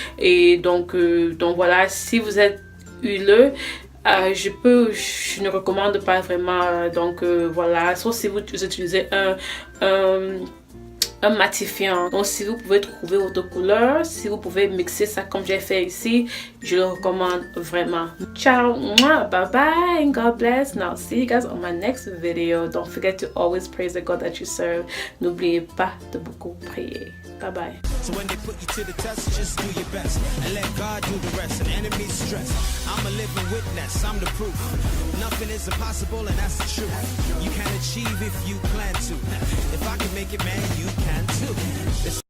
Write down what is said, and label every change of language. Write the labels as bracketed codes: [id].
[fr] Et donc voilà, si vous êtes huileux, je ne recommande pas vraiment. Donc voilà, sauf si vous utilisez un matifiant. Donc si vous pouvez trouver votre couleur, si vous pouvez mixer ça comme j'ai fait ici, je le recommande vraiment. [en] Ciao, bye bye, God bless. Now see you guys on my next video. Don't forget to always praise the God that you serve. [fr] N'oubliez pas de beaucoup prier. [en] Bye bye. So when they put you to the test, just do your best and let God do the rest. And enemies stress, I'm a living witness, I'm the proof. Nothing is impossible and that's the truth. You can achieve if you plan to. If I can make it, man, you can too.